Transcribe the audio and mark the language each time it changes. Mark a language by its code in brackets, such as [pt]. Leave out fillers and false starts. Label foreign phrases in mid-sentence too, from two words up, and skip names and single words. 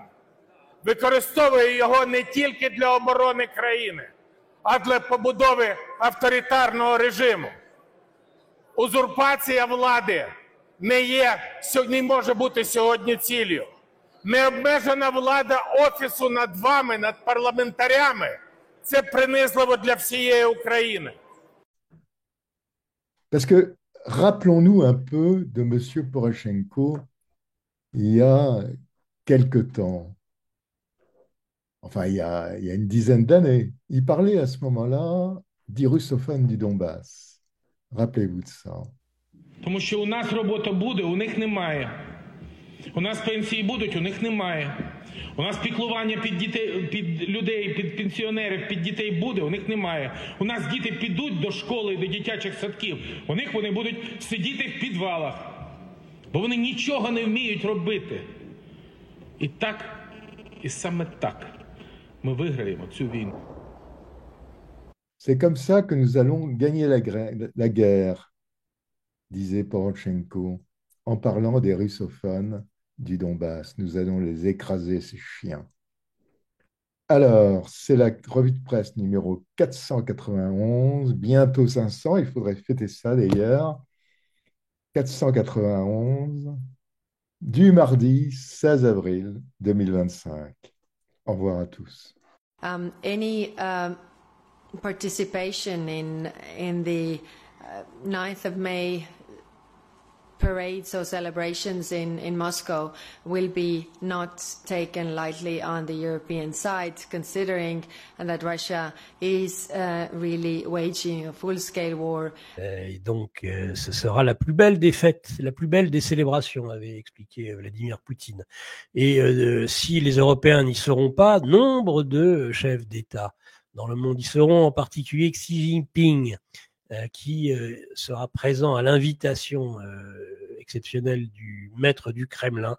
[uk] Використовує його не тільки для оборони країни, а для побудови авторитарного режиму. Узурпація влади не може бути сьогодні ціллю. Необмежена влада Офісу над вами, над парламентарями – це принизливо для всієї України. [fr] Parce que rappelons-nous un peu de M. Poroshenko il y a quelque temps. Enfin, il y a une dizaine d'années. Il parlait à ce moment-là des russophones du Donbass. Rappelez-vous de ça. [uk] Тому що у нас робота буде, у них немає. У нас пенсії будуть, у них немає. У нас піклування під дітей, під людей, під пенсіонерів, під дітей буде, у них немає. У нас діти підуть до школи, до дитячих садків. У них вони будуть сидіти в підвалах. Бо вони нічого не вміють робити. І так, і саме так ми виграємо цю війну. [fr] C'est comme ça que nous allons gagner la guerre, disait Poroshenko, en parlant des russophones du Donbass. Nous allons les écraser, ces chiens. Alors, c'est la revue de presse numéro 491, bientôt 500, il faudrait fêter ça d'ailleurs. 491, du mardi 16 avril 2025. Au revoir à tous. [en] Any participation in the 9th of May parades or celebrations in Moscow will be not taken lightly on the European side, considering that Russia is really waging a full-scale war. [fr] Et donc, ce sera la plus belle des fêtes, la plus belle des célébrations, avait expliqué Vladimir Poutine. Et si les Européens n'y seront pas, nombre de chefs d'État dans le monde y seront, en particulier Xi Jinping, qui sera présent à l'invitation exceptionnelle du maître du Kremlin.